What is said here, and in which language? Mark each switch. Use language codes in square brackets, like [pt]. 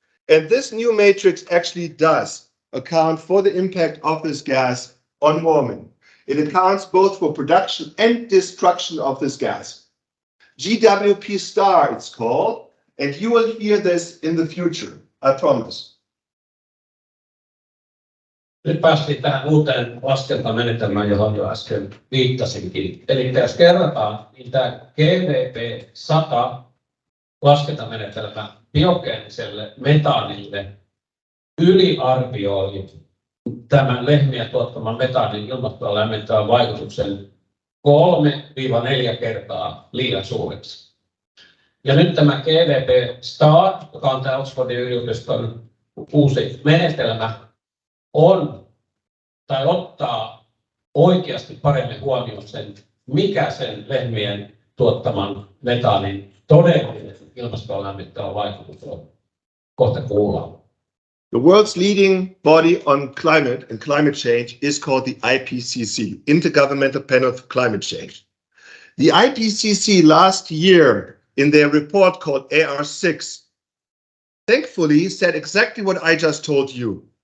[en] And this new matrix actually does account for the impact of this gas on warming. It accounts both for production and destruction of this gas. GWP star it's called, and you will hear this in the future, I promise. [fi] Nyt päästiin tähän uuteen laskentamenetelmään, johon jo äsken viittasinkin. Eli jos kerrataan, niin tämä GWP 100 laskentamenetelmä biogeeniselle metaanille yliarvioi tämän lehmien tuottaman metaanin ilmastoa lämmittävän vaikutuksen 3-4 kertaa liian suureksi. Ja nyt tämä GWP Star, joka on tämä Oxfordin yliopiston uusi menetelmä, ottaa oikeasti paremmin huomioon sen, mikä sen lehmien tuottaman metaanin todellinen ilmastoa lämmittävä vaikutus on. Kohta kuullaan. [en] The world's leading body on climate and climate change is called the IPCC, Intergovernmental Panel for Climate Change. The IPCC last year, in their report called AR6, thankfully said exactly what I just told you.